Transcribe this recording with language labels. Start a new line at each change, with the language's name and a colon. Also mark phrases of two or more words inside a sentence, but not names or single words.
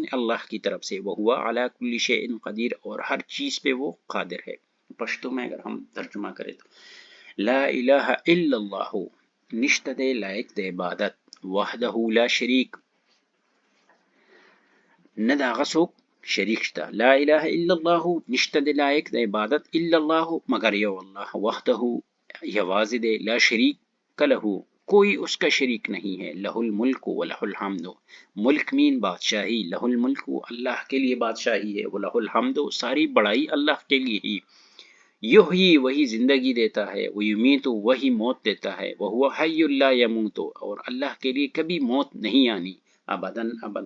Urdu: اللہ کی طرف سے، وہ
Arabic: علی کل شیء قدیر،
Urdu: اور ہر چیز پہ وہ قادر ہے۔ پشتو میں اگر ہم ترجمہ کریں تو
Arabic: لا الہ الا اللہ،
Pashto: نشتہ دے لائق دے عبادت،
Arabic: وحدہ لا شریک،
Pashto: نہ دا غسوک شریک شتا،
Arabic: لا الہ الا اللہ،
Pashto: نشتہ دے لائق دے عبادت،
Arabic: الا اللہ
Pashto: مگر یو اللہ،
Urdu: وحدہ
Pashto: یواز دے،
Arabic: لا شریک لہ،
Urdu: کوئی اس کا شریک نہیں ہے،
Arabic: لہ الملک و لہ الحمد،
Urdu: ملک مین بادشاہی،
Arabic: لہ الملک
Urdu: اللہ کے لیے بادشاہی ہے،
Arabic: و لہ الحمد
Urdu: ساری بڑائی اللہ کے لیے ہی، یحیی وہی زندگی دیتا ہے،
Arabic: و یمیت
Urdu: وہی موت دیتا ہے،
Arabic: وہو حی لا یموت،
Urdu: اور اللہ کے لیے کبھی موت نہیں آنی،
Arabic: ابداً ابدا۔